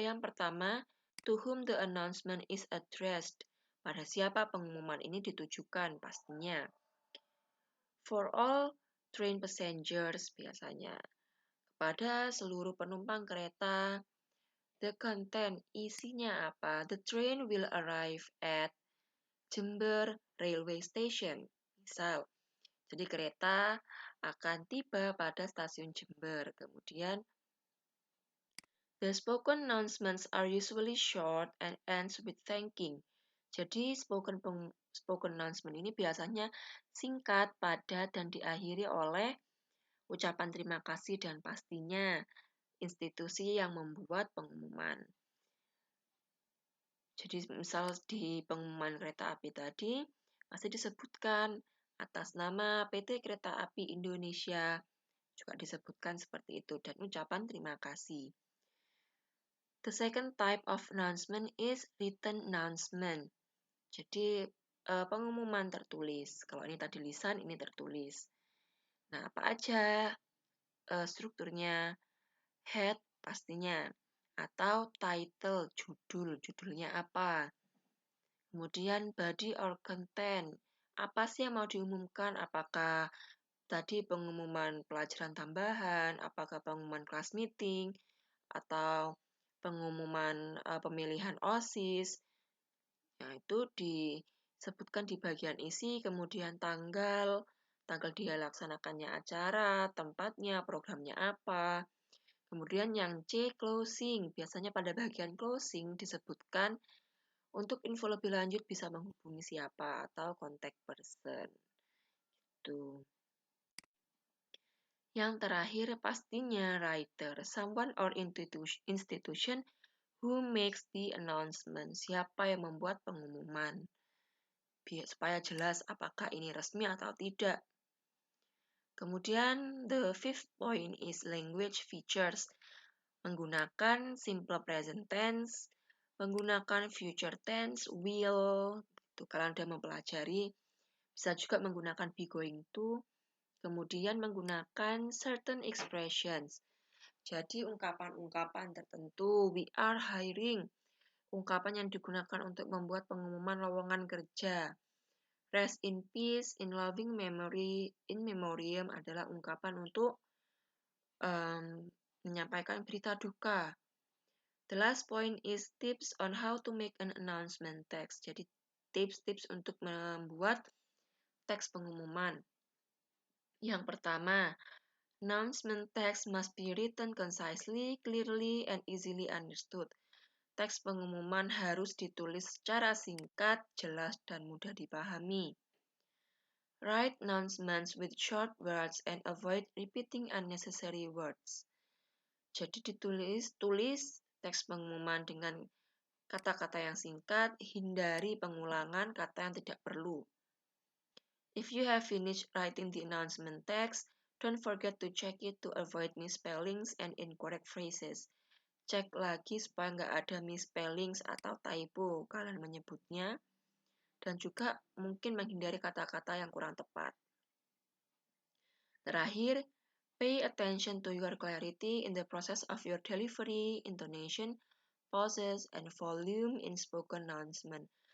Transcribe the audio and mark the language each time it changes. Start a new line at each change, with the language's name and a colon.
Indonesian: Yang pertama,
English: to whom the announcement is addressed.
Indonesian: Pada siapa pengumuman ini ditujukan pastinya.
English: For all train passengers
Indonesian: biasanya. Kepada seluruh penumpang kereta.
English: The content,
Indonesian: isinya apa?
English: The train will arrive at Jember Railway Station.
Indonesian: Misal, jadi kereta akan tiba pada stasiun Jember. Kemudian,
English: the spoken announcements are usually short and ends with thanking.
Indonesian: Jadi
English: spoken announcement
Indonesian: ini biasanya singkat, padat, dan diakhiri oleh ucapan terima kasih dan pastinya institusi yang membuat pengumuman. Jadi misal di pengumuman kereta api tadi masih disebutkan atas nama PT Kereta Api Indonesia, juga disebutkan seperti itu dan ucapan terima kasih.
English: The second type of announcement is written announcement.
Indonesian: Jadi pengumuman tertulis. Kalau ini tadi lisan, ini tertulis. Nah, apa aja strukturnya? Head pastinya. Atau title, judulnya apa. Kemudian
English: body or content.
Indonesian: Apa sih yang mau diumumkan? Apakah tadi pengumuman pelajaran tambahan, apakah pengumuman kelas meeting, atau pengumuman pemilihan OSIS. Nah, itu disebutkan di bagian isi, kemudian tanggal dia laksanakannya acara, tempatnya, programnya apa. Kemudian yang C, closing. Biasanya pada bagian closing disebutkan untuk info lebih lanjut bisa menghubungi siapa atau contact person. Itu. Yang terakhir pastinya
English: writer, someone or institution who makes the announcement.
Indonesian: Siapa yang membuat pengumuman. Supaya jelas apakah ini resmi atau tidak. Kemudian
English: the fifth point is language features.
Indonesian: Menggunakan simple present tense, menggunakan future tense, will, itu kalian sudah mempelajari. Bisa juga menggunakan
English: be going to,
Indonesian: kemudian menggunakan
English: certain expressions.
Indonesian: Jadi ungkapan-ungkapan tertentu,
English: we are hiring,
Indonesian: ungkapan yang digunakan untuk membuat pengumuman lowongan kerja.
English: Rest in peace, in loving memory, in memoriam
Indonesian: adalah ungkapan untuk menyampaikan berita duka.
English: The last point is tips on how to make an announcement text.
Indonesian: Jadi tips-tips untuk membuat teks pengumuman. Yang pertama,
English: announcement text must be written concisely, clearly, and easily understood.
Indonesian: Teks pengumuman harus ditulis secara singkat, jelas, dan mudah dipahami.
English: Write announcements with short words and avoid repeating unnecessary words.
Indonesian: Jadi tulis teks pengumuman dengan kata-kata yang singkat, hindari pengulangan kata yang tidak perlu.
English: If you have finished writing the announcement text, don't forget to check it to avoid misspellings and incorrect phrases.
Indonesian: Cek lagi supaya nggak ada misspellings atau typo kalian menyebutnya, dan juga mungkin menghindari kata-kata yang kurang tepat. Terakhir,
English: pay attention to your clarity in the process of your delivery, intonation, pauses, and volume in spoken announcement.